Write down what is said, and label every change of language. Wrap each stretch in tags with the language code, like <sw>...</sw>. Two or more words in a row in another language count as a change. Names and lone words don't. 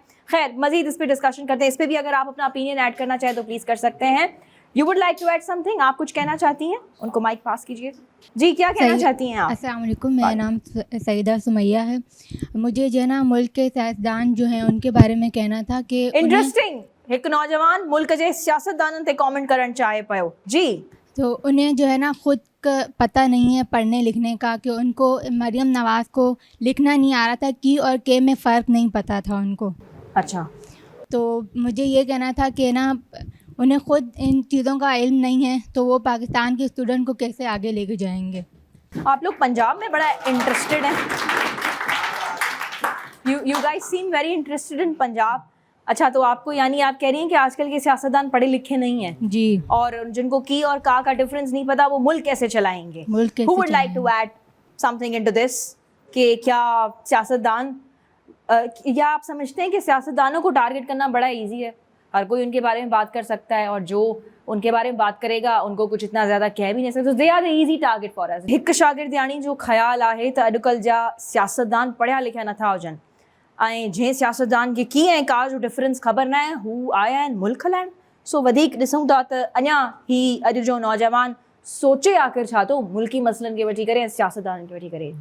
<ur>خیر، مزید اس پر ڈسکشن کرتے ہیں۔ اس پر بھی اگر آپ اپنا</ur> <en>opinion add</en> <ur>کرنا چاہیں تو پلیز کر سکتے ہیں.</ur> <en>You would like to add something?</en> <ur>آپ کچھ کہنا چاہتی ہیں؟ ان کو مائیک پاس کیجیے. جی، کیا کہنا چاہتی ہیں آپ?</ur> <ar>السلام علیکم,</ar> <ur>میرا نام سعیدہ سمیہ ہے۔ مجھے جو ہے نا ملک کے سیاستدان جو ہیں ان کے بارے میں کہنا تھا کہ</ur> <sd>इंटरेस्टिंग एक नौजवान मुल्क जे सियासतदानन ते कमेंट करण चाहे पियो।</sd> <ur>جی, تو انہیں جو ہے نا خود پتا نہیں ہے پڑھنے لکھنے کا، کہ ان کو مریم نواز کو لکھنا نہیں آ رہا تھا، کی اور کے میں فرق نہیں پتا تھا ان کو. اچھا, تو مجھے یہ کہنا تھا کہ نا انہیں خود ان چیزوں کا علم نہیں ہے تو وہ پاکستان کے اسٹوڈنٹ کو کیسے آگے لے کے جائیں گے. آپ لوگ پنجاب میں بڑا انٹرسٹڈ ہیں.</ur> <en>You guys seem very interested in Punjab.</en> <ur>اچھا، تو آپ کو یعنی آپ کہہ رہی ہیں کہ آج کل کے سیاستدان پڑھے لکھے نہیں ہیں جی، اور جن کو کی اور کا ڈفرنس نہیں پتا، وہ ملک کیسے چلائیں گے.</ur> <en>Who would like to add something into this?</en> <ur>کہ کیا سیاستدان یا آپ سمجھتے ہیں کہ سیاستدانوں کو ٹارگٹ کرنا بڑا ایزی ہے، ہر کوئی ان کے بارے میں بات کر سکتا ہے اور جو ان کے بارے میں بات کرے گا ان کو کچھ اتنا زیادہ کہہ بھی نہیں سکتے,</ur> <en>they are the easy target for us.</en> <sd>हिकु शागिर्दियाणी जो ख़्याल आहे त अॼुकल्ह जा सियासतदान पढ़िया लिखिया नथा हुजनि ऐं जंहिं सियासतदान खे कीअं ऐं का जो डिफरेंस ख़बर न आहे, हू आया आहिनि मुल्क हलाइण। सो वधीक ॾिसूं था त अञा ही अॼु जो नौजवान सोचे आख़िर छा थो मुल्की मसइलनि खे वठी करे ऐं सियासतदाननि खे वठी करे।</sd>